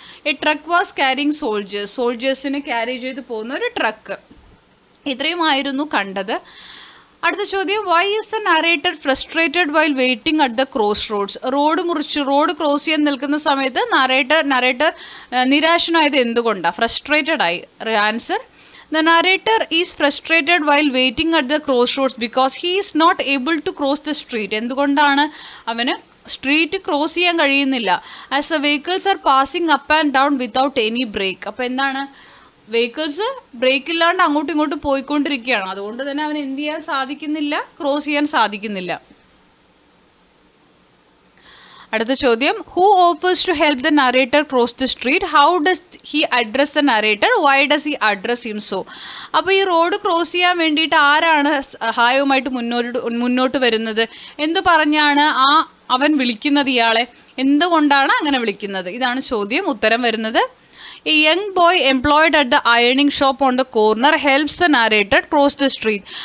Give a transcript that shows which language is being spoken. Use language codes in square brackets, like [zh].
[en] A truck was carrying soldiers. [ml] സോൾജേഴ്സിനെ carry ചെയ്ത് പോകുന്ന ഒരു ട്രക്ക്. ഇത്രയുമായിരുന്നു കണ്ടത്. അടുത്ത ചോദ്യം, [en] Why is the narrator frustrated while waiting at the crossroads? [ml] Road cross ചെയ്യാൻ നിൽക്കുന്ന സമയത്ത് നറേറ്റർ നിരാശനായത് എന്തുകൊണ്ടാണ്? ഫ്രസ്ട്രേറ്റഡ് ആയി. [en] Answer, the narrator is frustrated while waiting at the crossroads because he is not able to cross the street. [ml] എന്തുകൊണ്ടാണ് അവന് street cross ചെയ്യാൻ കഴിയുന്നില്ല? [en] as the vehicles are passing up and down without any break. [ml] അപ്പോൾ എന്താണ്, vehicles break ഇല്ലാണ്ട് അങ്ങോട്ടും ഇങ്ങോട്ടും പോയിക്കൊണ്ടിരിക്കുകയാണ്. അതുകൊണ്ട് തന്നെ അവന് എന്ത് ചെയ്യാൻ സാധിക്കുന്നില്ല, ക്രോസ് ചെയ്യാൻ സാധിക്കുന്നില്ല. അടുത്ത ചോദ്യം, [en] Who offers to help the narrator cross the street? How does he address the narrator? Why does he address him so? [ml] അപ്പോൾ ഈ റോഡ് ക്രോസ് ചെയ്യാൻ വേണ്ടിയിട്ട് ആരാണ് സഹായവുമായിട്ട് മുന്നോട്ട് വരുന്നത്? എന്തു പറഞ്ഞാണ് അവൻ വിളിക്കുന്നത് ഇയാളെ? എന്തുകൊണ്ടാണ് അങ്ങനെ വിളിക്കുന്നത്? ഇതാണ് ചോദ്യം. ഉത്തരം വരുന്നത്, [en] a young boy employed at the ironing shop on the corner helps the narrator cross the street.